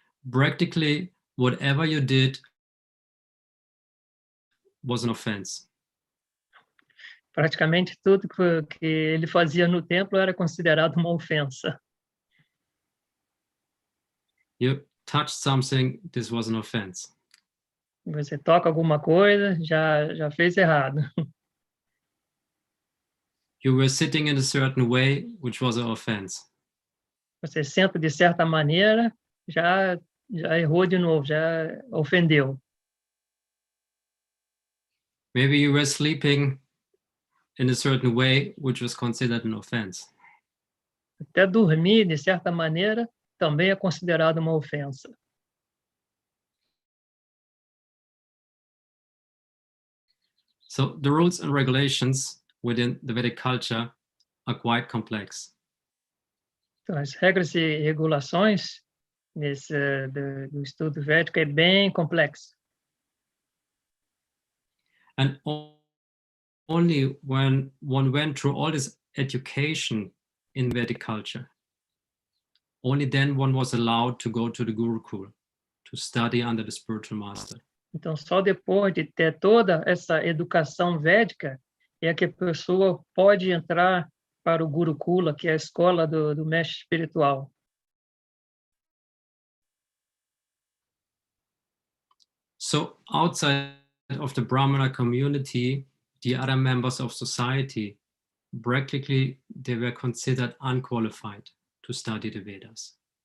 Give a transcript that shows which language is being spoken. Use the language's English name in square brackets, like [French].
[English] Practically, whatever you did was an offense. [Portuguese] Praticamente tudo que ele fazia no templo era considerado uma ofensa. [English] You touched something, this was an offense. [Portuguese] Você toca alguma coisa, já fez errado. [English] You were sitting in a certain way, which was an offense. [Portuguese] Você senta de certa maneira, já errou de novo, já ofendeu. [English] Maybe you were sleeping in a certain way, which was considered an offense. [Portuguese] Até dormir de certa maneira também é considerado uma ofensa. [English] So the rules and regulations within the Vedic culture are quite complex. [Portuguese] Então, as regras e regulações do estudo védico é bem complexo. [English] And only when one went through all this education in Vedic culture, only then one was allowed to go to the Gurukul, to study under the spiritual master. [Portuguese] Então, só depois de ter toda essa educação védica é que a pessoa pode entrar para o Gurukula, que é a escola do mestre espiritual. [English] So outside of the Brahmana community, the other members of society, practically they were considered unqualified to study the Vedas.